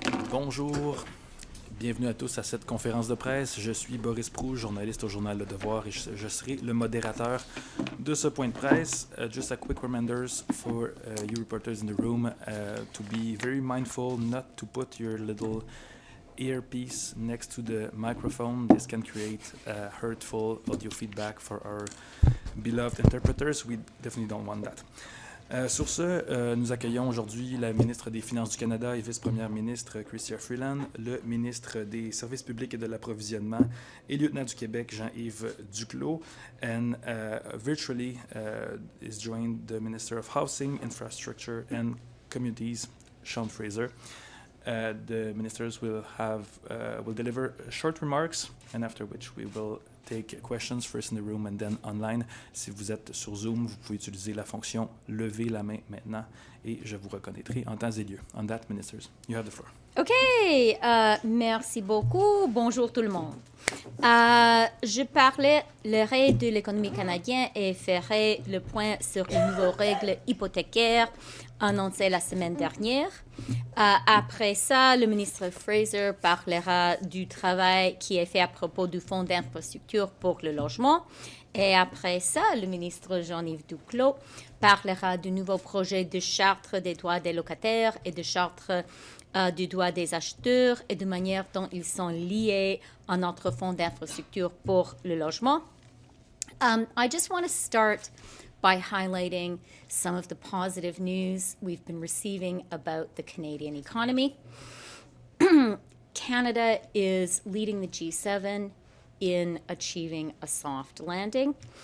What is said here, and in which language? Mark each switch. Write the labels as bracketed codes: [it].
[fr] Bonjour, bienvenue à tous à cette conférence de presse. Je suis Boris Proulx, journaliste au journal Le Devoir et je serai le modérateur de ce point de presse. [en] Just a quick reminders for you reporters in the room to be very mindful not to put your little earpiece next to the microphone. This can create hurtful audio feedback for our beloved interpreters. We definitely don't want that. [fr] Sur ce, nous accueillons aujourd'hui la ministre des Finances du Canada et vice-première ministre Chrystia Freeland, le ministre des Services publics et de l'approvisionnement et lieutenant du Québec Jean-Yves Duclos, [en] and virtually is joined the Minister of Housing, Infrastructure and Communities, Sean Fraser. The ministers will deliver short remarks, and after which we will take questions first in the room and then online. [fr] Si vous êtes sur Zoom, vous pouvez utiliser la fonction « Lever la main » maintenant et je vous reconnaîtrai en temps et lieu. [en] On that, ministers, you have the floor. [fr] OK, merci beaucoup. Bonjour tout le monde. Je parlerai de l'économie canadienne et ferai le point sur les nouvelles règles hypothécaires annoncées la semaine dernière. Après ça, le ministre Fraser parlera du travail qui est fait à propos du Fonds d'infrastructure pour le logement. Et après ça, le ministre Jean-Yves Duclos parlera du nouveau projet de charte des droits des locataires et de charte du droit des acheteurs et de manière dont ils sont liés à notre fonds d'infrastructure pour le logement. [en] I just want to start by highlighting some of the positive news we've been receiving about the Canadian economy. Canada is leading the G7 in achieving a soft landing.